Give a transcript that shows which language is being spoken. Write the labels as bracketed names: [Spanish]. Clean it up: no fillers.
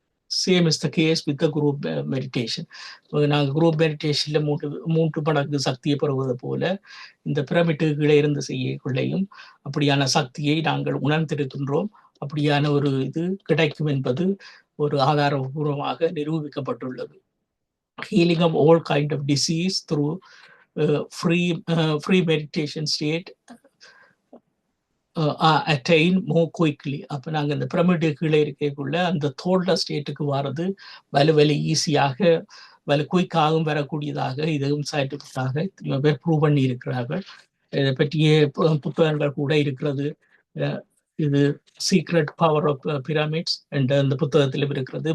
[English] Same is the case with the group meditation. [Tamil] நாங்கள் group மெடிடேஷன்ல 3 மடங்கு சக்தியை பெறுவது போல இந்த பிரமிட்டுகளை இருந்து செய்யக்குள்ளையும் அப்படியான சக்தியை நாங்கள் உணர்ந்திருக்கின்றோம். அப்படியான ஒரு இது கிடைக்கும் என்பது ஒரு ஆதாரபூர்வமாக நிரூபிக்கப்பட்டுள்ளது. [English] Healing of all kind of disease through free meditation state attain more quickly. [Tamil] அப்போ நாங்கள் இந்த பிரமிட்டு கீழே இருக்கக்குள்ள அந்த தோல்ட ஸ்டேட்டுக்கு வர்றது வலு ஈஸியாக குயிக்காகவும் வரக்கூடியதாக இதுவும் சயின்டிஃபிக்காக எத்தனையோ பேர் ப்ரூவ் பண்ணி இருக்கிறார்கள். இதை பற்றிய புத்தகங்கள் கூட இருக்கிறது. இது சீக்ரெட் பவர் ஆஃப் பிரமிட்ஸ் என்ற அந்த புத்தகத்திலும் இருக்கிறது.